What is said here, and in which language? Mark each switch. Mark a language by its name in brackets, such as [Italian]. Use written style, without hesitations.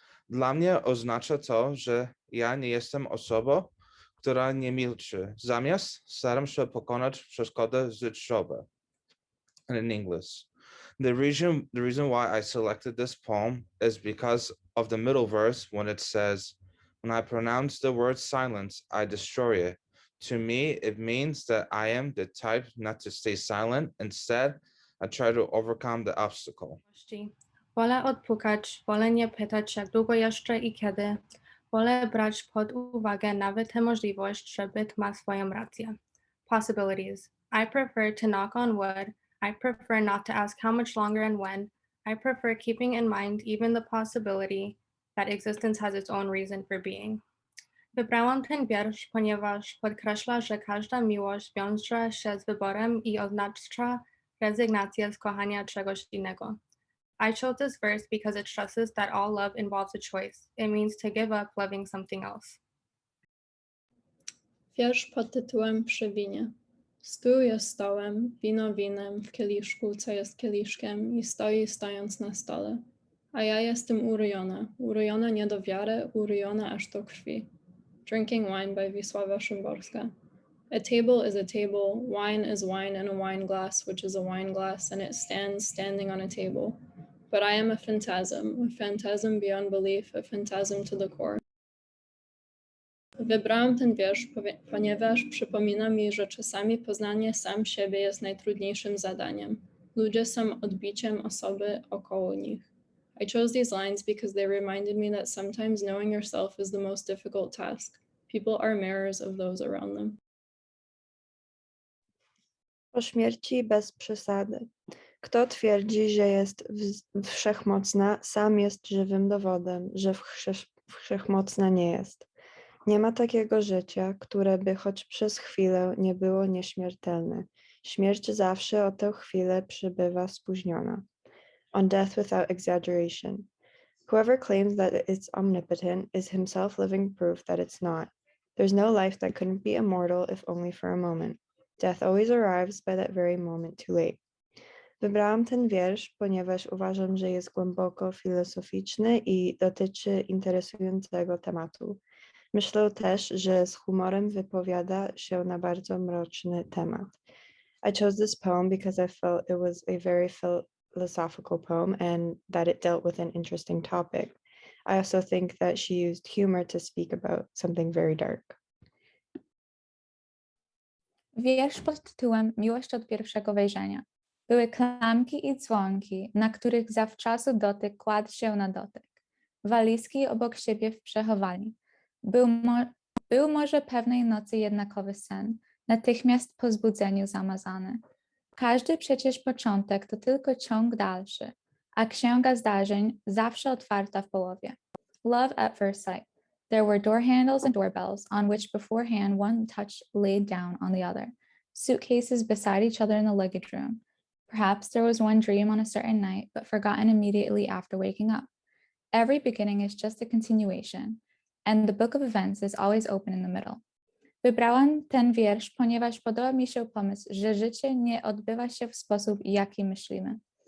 [Polish] Dla mnie oznacza to, że ja nie jestem osobą, która nie milczy. Zamiast staram się pokonać przeszkody życiowe. [English] And in English, the reason why I selected this poem is because of the middle verse when it says, when I pronounce the word silence, I destroy it. To me, it means that I am the type not to stay silent. Instead, I try to overcome the obstacle. [Polish] Wolę odpukać, wolę nie pytać jak długo jeszcze i kiedy. Wolę brać pod uwagę nawet tę możliwość, że byt ma swoją rację. [English] Possibilities. I prefer to knock on wood. I prefer not to ask how much longer and when. I prefer keeping in mind even the possibility that existence has its own reason for being. [Polish] Wybrałam ten wiersz, ponieważ podkreśla, że każda miłość wiąże się z wyborem i oznacza rezygnację z kochania czegoś innego. [English] I chose this verse because it stresses that all love involves a choice. It means to give up loving something else. [Polish] Wiersz pod tytułem Przy winie. Stół jest stołem, wino winem, w kieliszku, co jest kieliszkiem i stoi stojąc na stole. A ja jestem urojona nie do wiary, urojona aż do krwi. [English] Drinking Wine by Wisława Szymborska. A table is a table, wine is wine in a wine glass, which is a wine glass, and it stands standing on a table. But I am a phantasm beyond belief, a phantasm to the core. [Polish] Wybrałam ten wiersz, ponieważ przypomina mi, że czasami poznanie sam siebie jest najtrudniejszym zadaniem. Ludzie są odbiciem osoby około nich. [English] I chose these lines because they reminded me that sometimes knowing yourself is the most difficult task. People are mirrors of those around them. [Polish] Po śmierci bez przesady. Kto twierdzi, że jest wszechmocna, sam jest żywym dowodem, że wszechmocna nie jest. Nie ma takiego życia, które by choć przez chwilę nie było nieśmiertelne. Śmierć zawsze o tę chwilę przybywa spóźniona. [English] On death without exaggeration. Whoever claims that it's omnipotent is himself living proof that it's not. There's no life that couldn't be immortal if only for a moment. Death always arrives by that very moment too late. [Polish] Wybrałam ten wiersz, ponieważ uważam, że jest głęboko filozoficzny i dotyczy interesującego tematu. Myślę też, że z humorem wypowiada się na bardzo mroczny temat. [English] I chose this poem because I felt it was a very philosophical poem and that it dealt with an interesting topic. I also think that she used humor to speak about something very dark. [Polish] Wiersz pod tytułem Miłość od pierwszego wejrzenia. Były klamki i dzwonki, na których zawczasu dotyk kładł się na dotyk. Walizki obok siebie w przechowalni. Był może pewnej nocy jednakowy sen, natychmiast po zbudzeniu zamazany. Każdy przecież początek to tylko ciąg dalszy, a księga zdarzeń zawsze otwarta w połowie. [English] Love at first sight. There were door handles and doorbells on which beforehand one touch laid down on the other. Suitcases beside each other in the luggage room. Perhaps there was one dream on a certain night, but forgotten immediately after waking up. Every beginning is just a continuation, and the book of events is always open in the middle. [Polish] Wybrałam ten wiersz, ponieważ podoba mi się pomysł, że życie nie odbywa się w sposób, jaki myślimy.